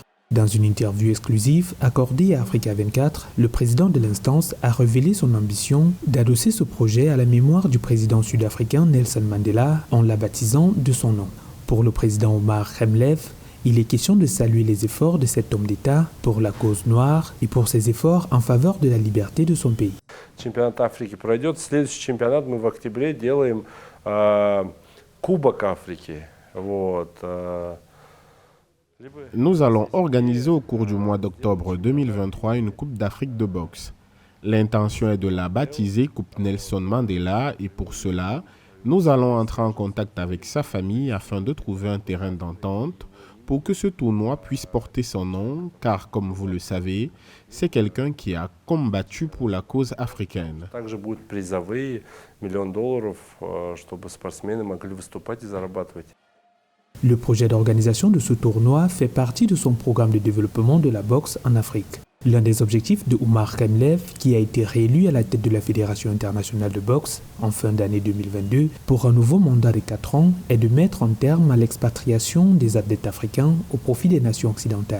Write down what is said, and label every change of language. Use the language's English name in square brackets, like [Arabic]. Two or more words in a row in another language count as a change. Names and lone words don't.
[French] Dans une interview exclusive accordée à Africa 24, le président de l'instance a révélé son ambition d'adosser ce projet à la mémoire du président sud-africain Nelson Mandela en la baptisant de son nom. Pour le président Omar Khemlef, il est question de saluer les efforts de cet homme d'État pour la cause noire et pour ses efforts en faveur de la liberté de son pays. [Russian] Чемпионат Африки пройдет. Следующий чемпионат мы в октябре делаем Кубок Африки. [French] Nous allons organiser au cours du mois d'octobre 2023 une Coupe d'Afrique de boxe. L'intention est de la baptiser Coupe Nelson Mandela et pour cela, nous allons entrer en contact avec sa famille afin de trouver un terrain d'entente pour que ce tournoi puisse porter son nom, car comme vous le savez, c'est quelqu'un qui a combattu pour la cause africaine. [Russian] Также будут призовые $1 000 000, чтобы спортсмены могли выступать и зарабатывать. [French] Le projet d'organisation de ce tournoi fait partie de son programme de développement de la boxe en Afrique. L'un des objectifs de Omar Khemlef, qui a été réélu à la tête de la Fédération internationale de boxe en fin d'année 2022 pour un nouveau mandat de 4 ans, est de mettre un terme à l'expatriation des athlètes africains au profit des nations occidentales.